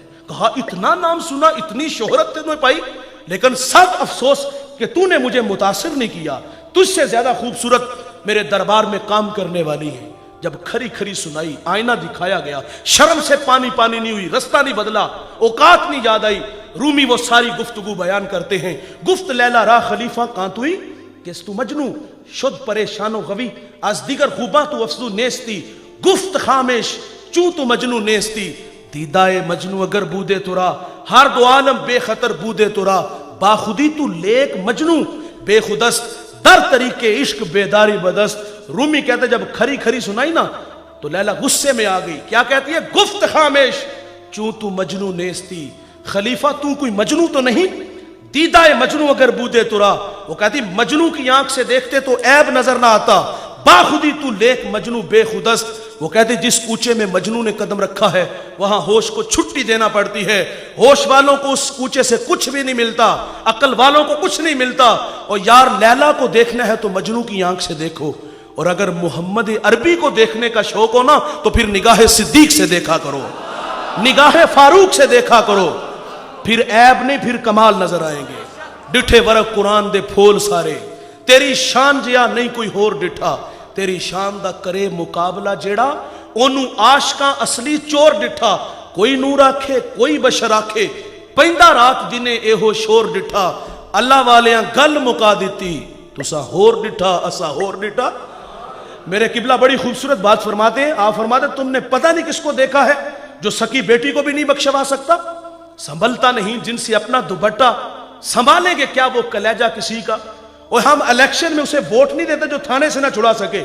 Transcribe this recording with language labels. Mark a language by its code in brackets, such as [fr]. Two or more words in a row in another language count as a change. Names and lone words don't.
[ur] کہا اتنا نام سنا، اتنی شہرت تجھے پائی، لیکن سخت افسوس کہ تو نے مجھے متاثر نہیں کیا، تجھ سے زیادہ خوبصورت میرے دربار میں کام کرنے والی ہے۔ جب کھری کھری سنائی، آئینہ دکھایا گیا، شرم سے پانی پانی نہیں ہوئی، رستہ نہیں بدلا، اوقات نہیں یاد آئی۔ رومی وہ ساری گفتگو بیان کرتے ہیں، [fa] گفت لیلا را خلیفہ کان توئی کس تو مجنو شد پریشان و غوی از دیگر خوباں تو افزو نیستی، گفت خامش چوں تو مجنو نیستی، دیدائے مجنو اگر بودے ترا ہر دو عالم بے خطر بودے ترا، باخودی تو لیک مجنو بے خودست در طریقے عشق بیداری بدست۔ [ur] رومی کہتے جب کھری کھری سنائی نا تو لیلا غصے میں آ گئی، کیا کہتی ہے؟ [fa] گفت خامش چوں تو مجنو نیستی، [ur] خلیفہ تو کوئی مجنو تو نہیں؟ [fa] دیدائے مجنو اگر بودے ترا، [ur] وہ کہتی مجنو کی آنکھ سے دیکھتے تو عیب نظر نہ آتا، [fa] باخودی تو لیک مجنو بے خودست۔ [ur] وہ کہتے جس کوچے میں مجنو نے قدم رکھا ہے وہاں ہوش کو چھٹی دینا پڑتی ہے، ہوش والوں کو اس کوچے سے کچھ بھی نہیں ملتا، عقل والوں کو کچھ نہیں ملتا۔ اور یار لیلا کو دیکھنا ہے تو مجنو کی آنکھ سے دیکھو، اور اگر محمد عربی کو دیکھنے کا شوق ہو نا تو پھر نگاہ صدیق سے دیکھا کرو، نگاہ فاروق سے دیکھا کرو، پھر عیب نہیں پھر کمال نظر آئیں گے۔ [pa] ڈٹھے ورق قرآن دے پھول سارے، تیری شان جیا نہیں کوئی ہور ڈٹھا، تیری شان دا کرے مقابلہ جیڑا اونوں عاشقاں اصلی چور ڈٹھا، کوئی نور آکھے کوئی بشر آکھے پیندا رات دنے ایہو شور ڈٹھا، اللہ والیاں گل مکا دیتی تسا ہور ڈٹھا اسا ہور ڈٹھا۔ [ur] میرے قبلہ بڑی خوبصورت بات فرماتے ہیں، آپ فرماتے ہیں تم نے پتہ نہیں کس کو دیکھا ہے جو سکی بیٹی کو بھی نہیں بخشوا سکتا، سنبھلتا نہیں جن سے اپنا دوپٹہ، سنبھالیں گے کیا وہ کلیجہ کسی کا؟ اور ہم الیکشن میں اسے ووٹ نہیں دیتے جو تھانے سے نہ چھڑا سکے۔